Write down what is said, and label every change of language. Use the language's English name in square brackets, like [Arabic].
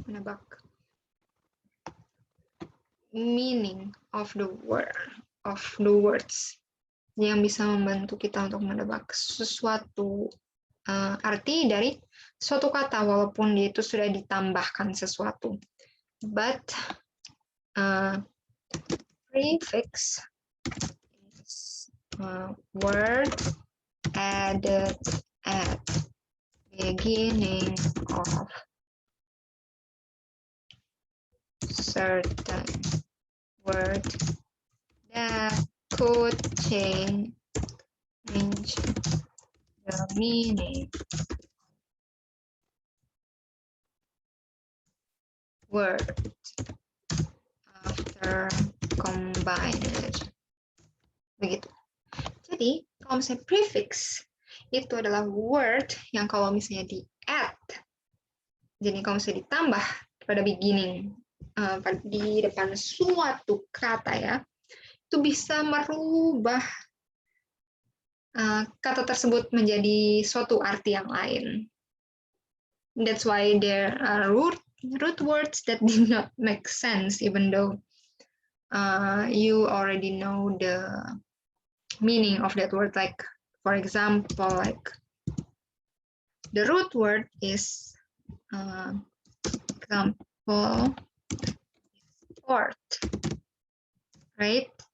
[Indonesian] Menebak [English] meaning of the words [Indonesian] yang bisa membantu kita untuk menebak sesuatu arti dari suatu kata walaupun dia itu sudah ditambahkan sesuatu. [English] But prefix is word added at beginning of certain word that could change the meaning word after combined. [Indonesian] Begitu. Jadi, kalau misalnya prefix itu adalah word yang kalau misalnya di add, jadi kalau misalnya ditambah pada beginning, di depan suatu kata ya, itu bisa merubah kata tersebut menjadi suatu arti yang lain. [English] That's why there are root words that did not make sense, even though you already know the meaning of that word. Like, for example, like the root word is example port, right?